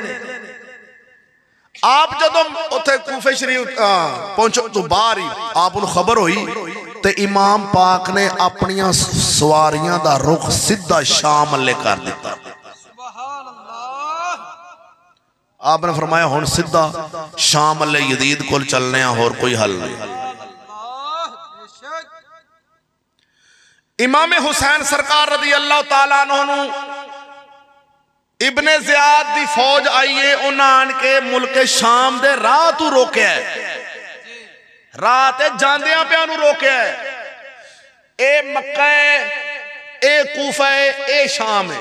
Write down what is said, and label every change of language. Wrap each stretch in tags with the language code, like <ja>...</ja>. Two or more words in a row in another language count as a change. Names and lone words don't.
<pa>آپ جدوں اوتھے کوفے شریف پہنچو تو باہر ہی آپ کو خبر ہوئی تو امام پاک نے اپنیاں سواریاں کا رخ سیدھا شام آلے کر دتا. آپ نے فرمایا ہن سیدھا شام آلے یزید کول چلنے، ہور کوئی حل نہیں. امام حسین سرکار</pa> <ar>رضی اللہ تعالیٰ عنہ</ar> <pa>ابن زیاد دی فوج آئی ہے، اونہاں آن کے ملک شام دے راہ تو روکیا ہے، راہ تے جاندیاں پیا نوں روکیا ہے. اے مکہ اے کوفہ ہے، اے شام ہے.</pa>